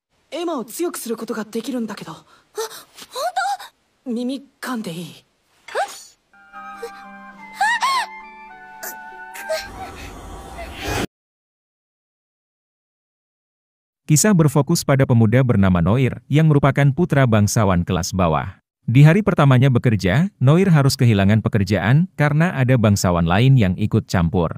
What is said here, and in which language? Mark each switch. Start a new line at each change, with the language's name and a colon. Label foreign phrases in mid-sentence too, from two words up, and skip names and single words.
Japanese: エマを強くすることができるんだけど。あ、本当？耳噛んでいい？
Indonesian: Kisah berfokus pada pemuda bernama Noir, yang merupakan putra bangsawan kelas bawah. Di hari pertamanya bekerja, Noir harus kehilangan pekerjaan karena ada bangsawan lain yang ikut campur.